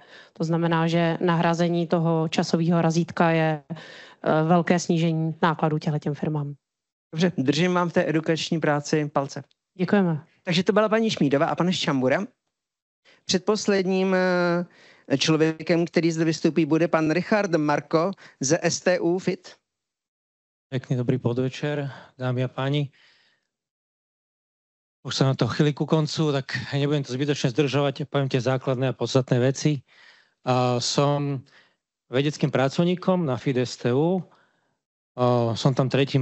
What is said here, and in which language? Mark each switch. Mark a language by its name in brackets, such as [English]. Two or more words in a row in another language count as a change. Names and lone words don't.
[Czech] To znamená, že nahrazení toho časového razítka je velké snížení nákladů těm firmám. Dobře, držím vám v té edukační práci palce. Děkujeme. Takže to byla paní Šmídová a pan Ščambura. Předposledním člověkem, který zde vystoupí, bude pan Richard Marko ze STU FIT. [Slovak] Pekný dobrý podvečer, dámy a páni. Už sa na to chýli ku koncu, tak nebudem to zbytočne zdržovať, poviem tie základné a podstatné veci. Som vedeckým pracovníkom na FIT STU, som tam 3.